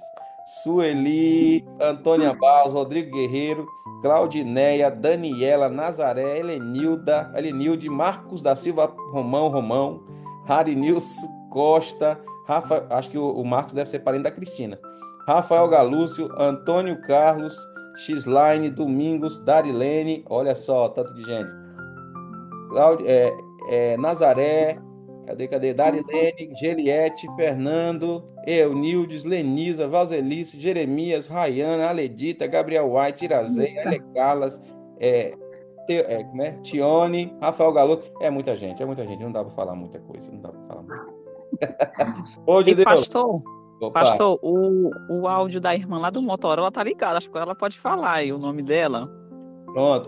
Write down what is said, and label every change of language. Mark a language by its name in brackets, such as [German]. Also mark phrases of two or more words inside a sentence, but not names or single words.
[Portuguese] Sueli, Antônia Barros, Rodrigo Guerreiro, Claudineia, Daniela, Nazaré, Helenilde, Marcos da Silva, Romão, Harinilson Costa, Rafa, acho que o Marcos deve ser parente da Cristina. Rafael Galúcio, Antônio Carlos, Xline, Domingos, Darilene, olha só, tanto de gente. Nazaré, cadê? Darilene, Geliette, Fernando, Eunildes, Lenisa, Valzelice, Jeremias, Rayana, Aledita, Gabriel White, Irazeia, Ale Carlas, como é? Tione, Rafael Galo. É muita gente, não dá para falar muita coisa, não dá para falar muito. Bom de E Deus. pastor, o áudio da irmã lá do Motorola tá ligado, acho que ela pode falar aí o nome dela. Pronto.